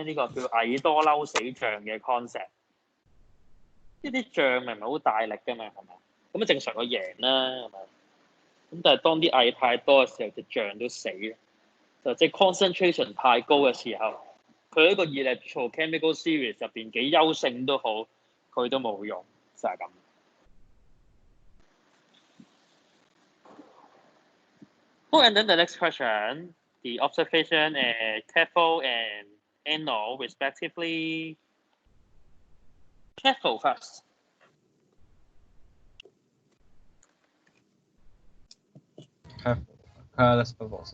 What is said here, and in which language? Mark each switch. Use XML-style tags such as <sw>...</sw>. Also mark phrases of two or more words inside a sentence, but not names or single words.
<yue>呢個叫蟻多嬲死象嘅 concept。呢啲象明唔係好大力㗎嘛，係咪？咁正常佢贏啦，係咪？咁但係當啲蟻太多嘅時候，隻象都死啦。就即係 concentration 太高嘅時候，佢喺個</yue> <en>electrochemical series</en> <yue>入邊幾優勝都好，佢都冇用，就係咁。</yue> <en>Oh, and then the next question, the observation at cathode and anode respectively. Cathode first. Colorless bubbles.</en>